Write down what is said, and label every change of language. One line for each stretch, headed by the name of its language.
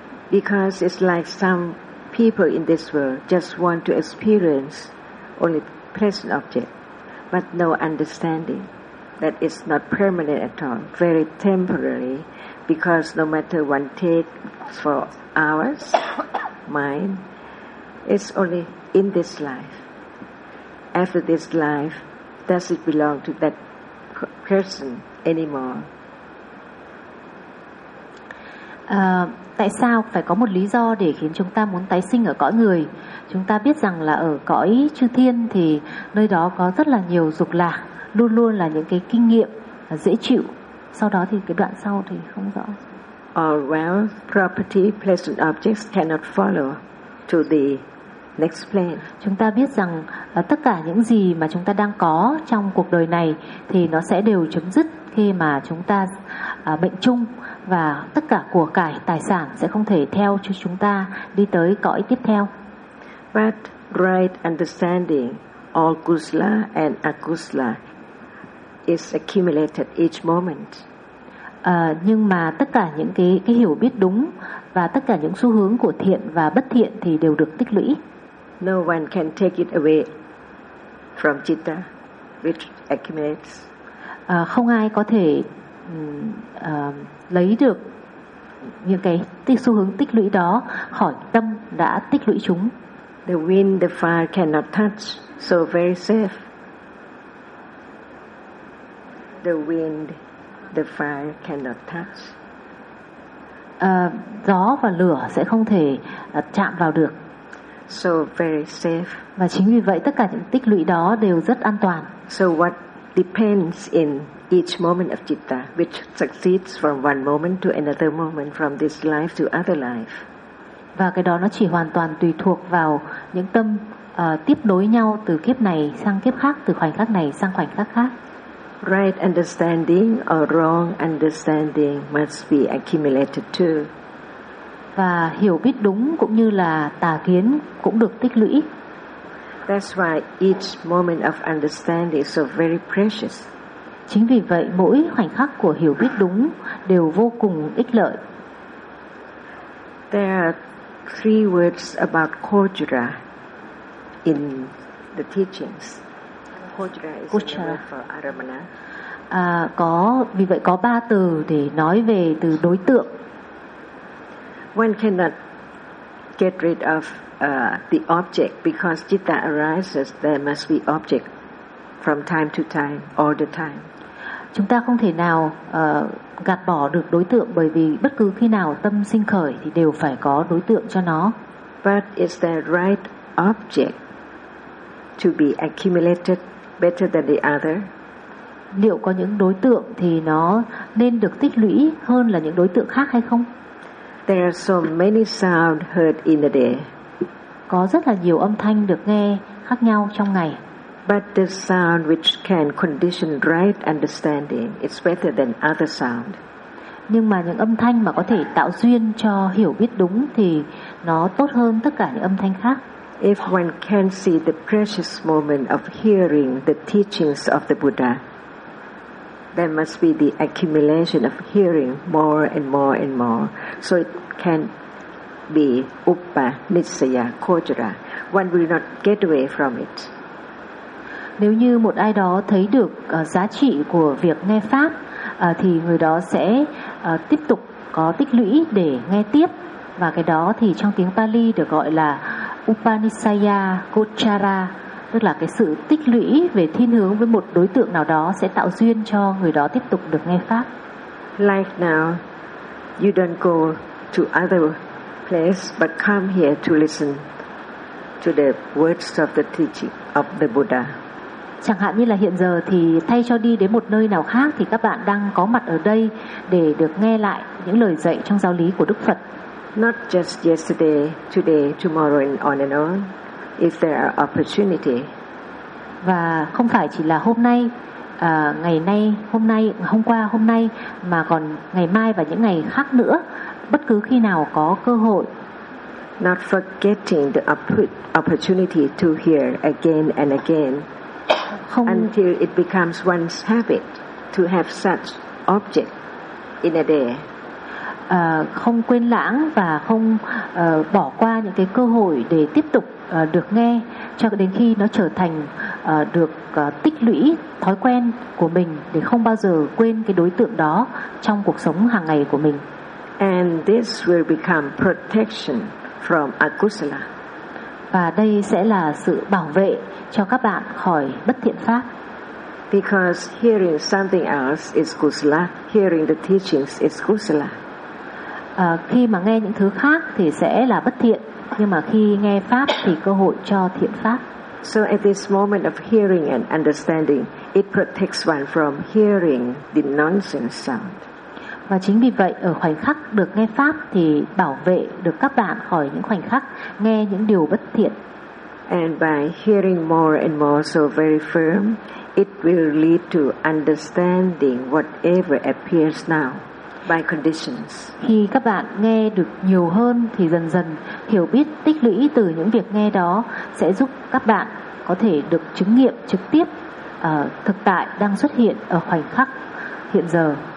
English: Because it's like some people in this world just want to experience only pleasant object, but no understanding that it's not permanent at all, very temporary, because no matter one takes for hours, mine, it's only in this life. After this life, does it belong to that person anymore?
Vietnamese: Tại sao phải có một lý do để khiến chúng ta muốn tái sinh ở cõi người? Chúng ta biết rằng là ở cõi chư thiên thì nơi đó có rất là nhiều dục lạc, luôn luôn là những cái kinh nghiệm dễ chịu. Sau đó thì cái đoạn sau thì không rõ.
English: All wealth, property, pleasant objects cannot follow to the next plane.
Vietnamese: Chúng ta biết rằng tất cả những gì mà chúng ta đang có trong cuộc đời này thì nó sẽ đều chấm dứt khi mà chúng ta bệnh chung, và tất cả của cải tài sản sẽ không thể theo cho chúng ta đi tới cõi tiếp theo.
English: But right understanding, all kusala and akusala is accumulated each moment.
Vietnamese: Nhưng mà tất cả những cái hiểu biết đúng và tất cả những xu hướng của thiện và bất thiện thì đều được tích lũy.
English: No one can take it away from citta, which accumulates.
Vietnamese: Không ai có thể lấy được những cái xu hướng tích lũy đó khỏi tâm đã tích lũy chúng.
English: The wind, the fire cannot touch so very safe. The wind, the fire cannot touch.
Vietnamese: Gió và lửa sẽ không thể chạm vào được.
English: So very safe.
Vietnamese: Và chính vì vậy tất cả những tích lũy đó đều rất an toàn.
English: So what depends in each moment of citta, which succeeds from one moment to another moment, from this life to other life.
Vietnamese: Và cái đó nó chỉ hoàn toàn tùy thuộc vào những tâm tiếp nối nhau từ kiếp này sang kiếp khác, từ khoảnh khắc này sang khoảnh khắc khác.
English: Right understanding or wrong understanding must be accumulated too.
Vietnamese: Và hiểu biết đúng cũng như là tà kiến cũng được tích lũy.
English: That's why each moment of understanding is so very precious.
Vietnamese: Chính vì vậy mỗi khoảnh khắc của hiểu biết đúng đều vô cùng ích lợi.
English: There are three words about kojra in the teachings. Kojra is kojra. A word for aramana.
Vietnamese: Có ba từ để nói về từ đối tượng.
English: One cannot get rid of the object, because citta arises, there must be object from time to time, all the time.
Vietnamese: Chúng ta không thể nào gạt bỏ được đối tượng, bởi vì bất cứ khi nào tâm sinh khởi thì đều phải có đối tượng cho nó.
English: But is the right object to be accumulated better than the other?
Vietnamese: Liệu có những đối tượng thì nó nên được tích lũy hơn là những đối tượng khác hay không?
English: There are so many sound heard in the day.
Vietnamese: Có rất là nhiều âm thanh được nghe khác nhau trong ngày.
English: But the sound which can condition right understanding is better than other sound.
Vietnamese: Nhưng mà những âm thanh mà có thể tạo duyên cho hiểu biết đúng thì nó tốt hơn tất cả những âm thanh khác.
English: If one can see the precious moment of hearing the teachings of the Buddha, there must be the accumulation of hearing more and more and more, so it can be upanisaya kojra. One will not get away from it.
Vietnamese: Nếu như một ai đó thấy được giá trị của việc nghe pháp thì người đó sẽ tiếp tục có tích lũy để nghe tiếp, và cái đó thì trong tiếng Pali được gọi là upanisaya kojra, tức là cái sự tích lũy về thiên hướng với một đối tượng nào đó sẽ tạo duyên cho người đó tiếp tục được nghe pháp.
English: Like now you don't go to other place but come here to listen to the words of the teaching of the Buddha.
Vietnamese: Chẳng hạn như là hiện giờ thì thay cho đi đến một nơi nào khác thì các bạn đang có mặt ở đây để được nghe lại những lời dạy trong giáo lý của Đức Phật.
English: Not just yesterday, today, tomorrow and on if there are opportunity.
Vietnamese: Và không phải chỉ là hôm nay, ngày nay, hôm nay, hôm qua, hôm nay, mà còn ngày mai và những ngày khác nữa, bất cứ khi nào có cơ hội.
English: Not forgetting the opportunity to hear again and again.
Vietnamese: Không,
English: until it becomes one's habit to have such object in a day.
Vietnamese: Không quên lãng và không bỏ qua những cái cơ hội để tiếp tục được nghe cho đến khi nó trở thành được tích lũy thói quen của mình, để không bao giờ quên cái đối tượng đó trong cuộc sống hàng ngày của mình.
English: And this will become protection from akusala.
Vietnamese: Và đây sẽ là sự bảo vệ cho các bạn khỏi bất thiện pháp.
English: Because hearing something else is kusala, hearing the teachings is kusala.
Vietnamese: Khi mà nghe những thứ khác thì sẽ là bất thiện, nhưng mà khi nghe pháp thì cơ hội cho thiện pháp.
English: So at this moment of hearing and understanding, it protects one from hearing the nonsense sound.
Vietnamese: Và chính vì vậy ở khoảnh khắc được nghe pháp thì bảo vệ được các bạn khỏi những khoảnh khắc nghe những điều bất thiện.
English: And by hearing more and more so very firm, it will lead to understanding whatever appears now by conditions.
Vietnamese: Khi các bạn nghe được nhiều hơn thì dần dần hiểu biết tích lũy từ những việc nghe đó sẽ giúp các bạn có thể được chứng nghiệm trực tiếp thực tại đang xuất hiện ở khoảnh khắc hiện giờ.